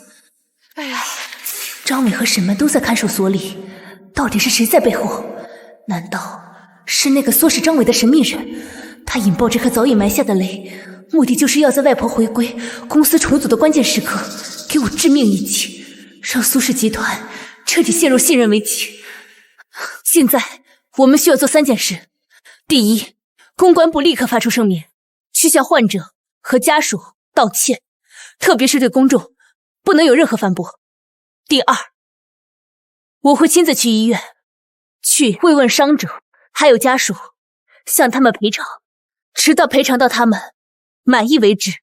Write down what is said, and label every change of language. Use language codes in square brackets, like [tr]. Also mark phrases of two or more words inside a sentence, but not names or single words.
[zh] 哎呀，张伟和沈曼都在看守所里，到底是谁在背后？难道是那个唆使张伟的神秘人？他引爆这颗早已埋下的雷，目的就是要在外婆回归、公司重组的关键时刻给我致命一击，让蘇氏集團徹底陷入信任危機。現在我們需要做3件事：第一，公關部立刻發出聲明，去向患者和家屬道歉，特別是對公眾，不能有任何反駁。第二，我會親自去醫院，去慰問傷者還有家屬，向他們賠償，直到賠償到他們滿意為止。